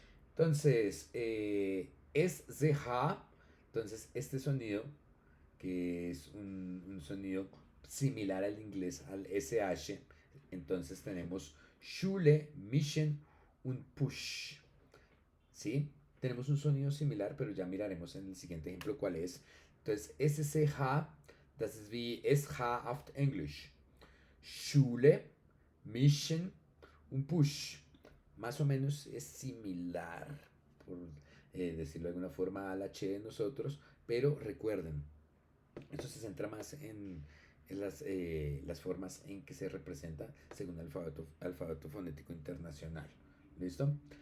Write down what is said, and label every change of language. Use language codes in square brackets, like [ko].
[es] Entonces, es ZH, entonces este sonido, que es un sonido similar al inglés, al SH, entonces tenemos Schule, Mission und Push, ¿sí? Tenemos un sonido similar, pero ya miraremos en el siguiente ejemplo cuál es. Entonces, [de] SCH, das ist wie SH auf Englisch. Schule, Mission und Push. [es] Más o menos es similar, por decirlo de alguna forma, al H de nosotros, pero recuerden, esto se centra más en las formas en que se representa según el alfabeto fonético internacional. ¿Listo?